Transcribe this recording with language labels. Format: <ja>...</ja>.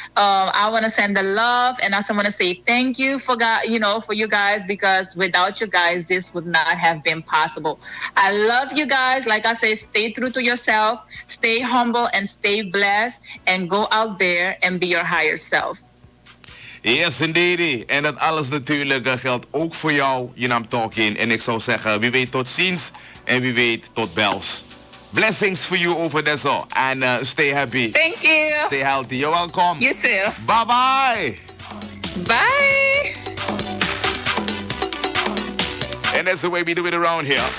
<en>I want to send the love and I also want to say thank you for you guys, because without you guys this would not have been possible. I love you guys. Like I say, stay true to yourself, stay humble and stay blessed, and go out there and be your higher self. Yes, indeed.</en> <nl>En dat alles natuurlijk geldt ook voor jou,</nl> <en>you know I'm talking.</en> <nl>En ik zou zeggen, wie weet tot ziens en wie weet tot bels.</nl> <en>Blessings for you over there, so. And stay happy. Thank you. Stay healthy. You're welcome. You too. Bye-bye. Bye. And that's the way we do it around here.</en>